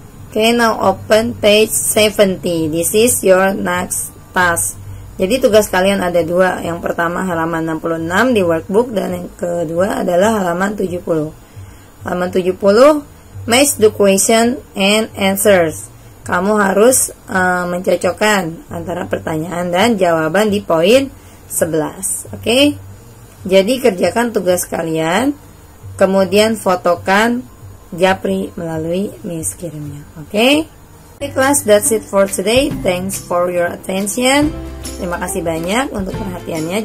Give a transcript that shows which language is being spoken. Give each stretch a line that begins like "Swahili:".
English: Okay, now open page 70. This is your next task.
Indonesian: Jadi tugas kalian ada dua. Yang pertama halaman 66 di workbook, dan yang kedua adalah halaman 70. Halaman 70,
English: match the question and answers.
Indonesian: Kamu harus mencocokkan antara pertanyaan dan jawaban di poin 11. Oke? Jadi kerjakan tugas kalian, kemudian fotokan japri melalui Miss kirimnya. Oke?
English: Okay, class, that's it for today. Thanks for your attention.
Indonesian: Terima kasih banyak untuk perhatiannya.